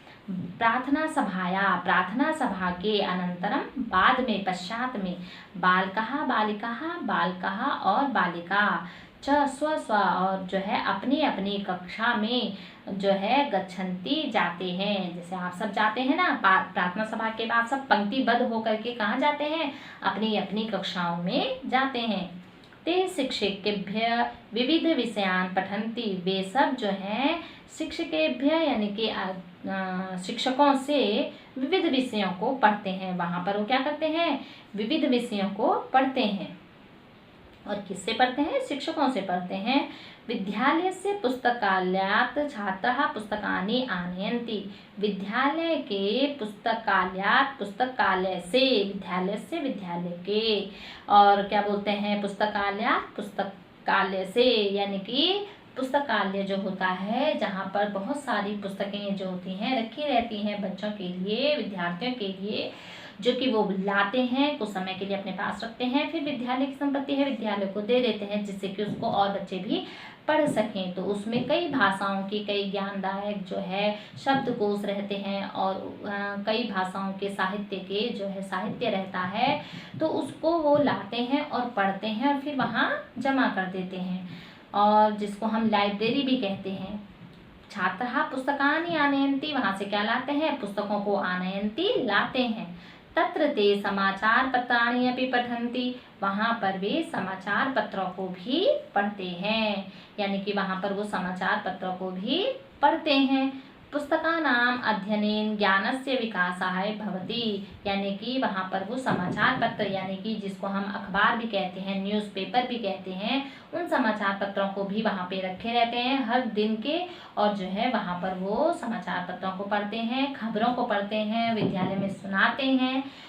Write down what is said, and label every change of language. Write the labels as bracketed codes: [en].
[hi] प्रार्थना सभा के अनंतरम, बाद में, पश्चात में, [sa] बालकाः बालिकाः [hi] और बालिका च स्व और जो है अपनी अपनी कक्षा में जो है गच्छन्ति जाते हैं। जैसे आप सब जाते हैं ना, प्रार्थना सभा के बाद सब पंक्तिबद्ध होकर के कहाँ जाते हैं, अपनी अपनी कक्षाओं में जाते हैं। [sa] ते शिक्षकेभ्यः विविध विषयान् पठन्ति। [hi] वे सब जो हैं शिक्षकेभ्यः यानी कि शिक्षकों से विविध विषयों को पढ़ते हैं। वहाँ पर वो क्या करते हैं, विविध विषयों को पढ़ते हैं। और किससे पढ़ते हैं, शिक्षकों से पढ़ते हैं। [sa] विद्यालयस्य पुस्तकालयात् छात्राः पुस्तकानि आनयन्ति। [hi] विद्यालय के पुस्तकालयात्, पुस्तकालय से, विद्यालय से, विद्यालय के, और क्या बोलते हैं, पुस्तकालयात्, पुस्तकालय से, यानी कि पुस्तकालय जो होता है जहाँ पर बहुत सारी पुस्तकें जो होती हैं रखी रहती हैं बच्चों के लिए, विद्यार्थियों के लिए, जो कि वो लाते हैं, कुछ समय के लिए अपने पास रखते हैं, फिर विद्यालय की संपत्ति है, विद्यालय को दे देते हैं जिससे कि उसको और बच्चे भी पढ़ सकें। तो उसमें कई भाषाओं की, कई ज्ञानदायक जो है शब्दकोश रहते हैं और कई भाषाओं के साहित्य के जो है साहित्य रहता है, तो उसको वो लाते हैं और पढ़ते हैं और फिर वहाँ जमा कर देते हैं, और जिसको हम लाइब्रेरी भी कहते हैं। [sa] छात्राः पुस्तकानि आनयन्ति, [hi] वहाँ से क्या लाते हैं, पुस्तकों को आनयन्ति, लाते हैं। [sa] तत्र ते समाचार पत्राणि अपि पठन्ति। [hi] वहाँ पर वे समाचार पत्रों को भी पढ़ते हैं, यानी कि वहाँ पर वो समाचार पत्रों को भी पढ़ते हैं। [sa] पुस्तकानाम अध्ययनेन ज्ञानस्य विकासाय भवति। [hi] यानी कि वहाँ पर वो समाचार पत्र, यानी कि जिसको हम अखबार भी कहते हैं, न्यूज़पेपर भी कहते हैं, उन समाचार पत्रों को भी वहाँ पे रखे रहते हैं हर दिन के, और जो है वहाँ पर वो समाचार पत्रों को पढ़ते हैं, खबरों को पढ़ते हैं, विद्यालय में सुनाते हैं